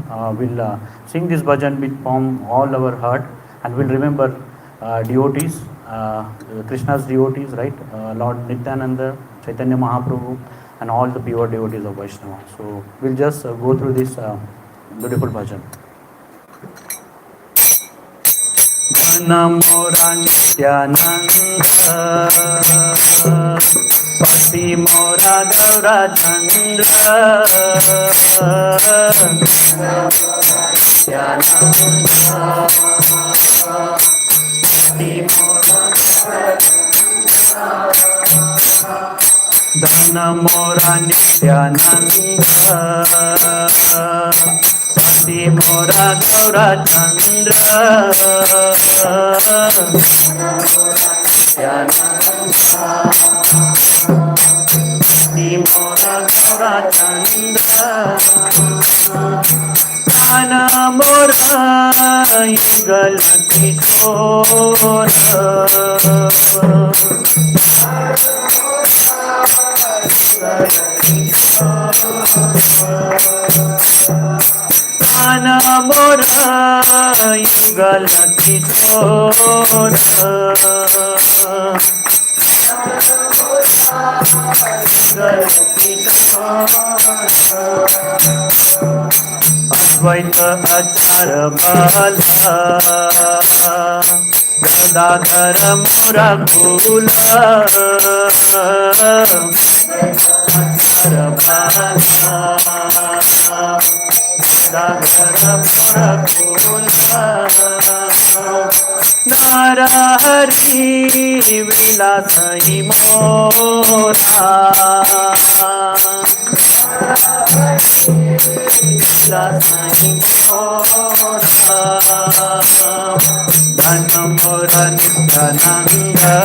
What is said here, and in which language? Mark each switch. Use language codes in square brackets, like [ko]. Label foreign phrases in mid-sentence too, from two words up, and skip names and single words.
[en] We'll sing this bhajan from all our heart, and we'll remember devotees, Krishna's devotees, right? Lord Nityananda, Chaitanya Mahaprabhu, and all the pure devotees of Vaishnava. So we'll just go through this beautiful bhajan. [bn] ধনমোরা নিত্যানন্দ, পতি মোরা গৌরা চন্দ্র, নিত্যানন্দ, পতি মোরা ধন মোরা নিত্যানন্দ পতি মোরা গৌরা চন্দ্র পতি মোরা গৌরা চন্দ্র প্রাণ মোরা যুগল কিশোর প্রাণ মোরা যুগল কিশোর অদ্বৈত আচার বালা গদাধর মোরা কুল নর হরি বিলাস মোরা ধন মোরা নিত্যানন্দ